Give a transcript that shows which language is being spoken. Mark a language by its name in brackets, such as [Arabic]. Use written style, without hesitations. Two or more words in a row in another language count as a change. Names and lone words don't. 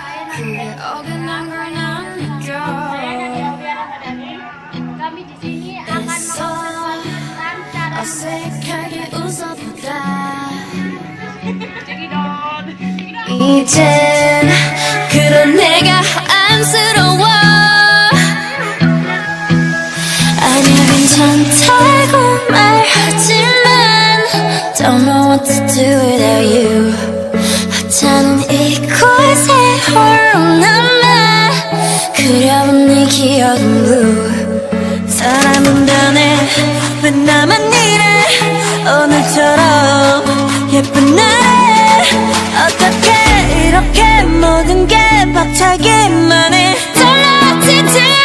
[Korean] 그게 어긋난 걸 난 느껴. [Indonesian] Kami di sini akan membawakan tentang cara [Korean] 어색하게 웃어보다 이젠 그런 내가 안쓰러워. 아니야 괜찮다고 말하지만 [English] Don't know what to do without you. [Korean] 하찮은 이곳에 홀로 남아 그려본 네 기억은 blue. 사람은 변해 왜 나만 이래 오늘처럼 예쁜 날에 어떻게 이렇게 모든 게 벅차기만 해 [English] Don't know what to do.